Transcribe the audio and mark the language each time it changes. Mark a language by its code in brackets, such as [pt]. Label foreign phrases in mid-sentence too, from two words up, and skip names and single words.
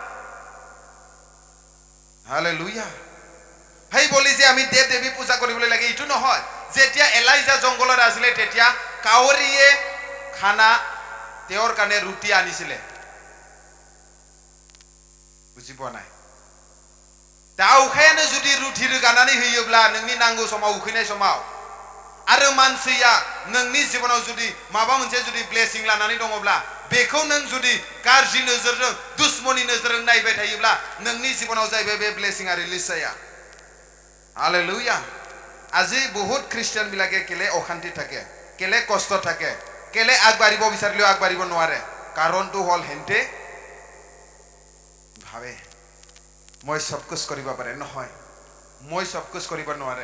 [as] হালেলুয়া। সেই বুলি যে আমি দেৱ দেৱী পূজা কৰিবলৈ লাগে এইটো নহয়। যেতিয়া এলাইজা জংঘলত আছিলে তেতিয়া কাউৰীয়ে খানা তেওঁৰ কাৰণে ৰুটি আনিছিলে। বুজি পোৱা নাই? [brx] दाउखायानो जुदि रुटि रोगानानै होयोब्ला नोंनि नांगौ समाव उखैनाय समाव आरो मानसिया नोंनि जिबनाव जुदि माबा मोनसे जुदि ब्लेसिं लानानै दङब्ला बेखौ नों जुदि गाज्रि नोजोरजों दुश्मनी नोजोरजों नायबाय थायोब्ला नोंनि जिबनाव जाहैबाय बे ब्लेसिंआ रिलिज जाया। हालेलुया। [as] আজি বহুত খ্ৰীষ্টিয়ান বিলাকে কেলে অশান্তি থাকে, কেলে কষ্ট থাকে, কেলে আগবাঢ়িব বিচাৰিলেও আগবাঢ়িব নোৱাৰে? কাৰণটো হ'ল হেন্তে ভাবে মই [hi] सब कुछ [as] কৰিব পাৰে। নহয়, মই [hi] सब कुछ [as] কৰিব নোৱাৰে।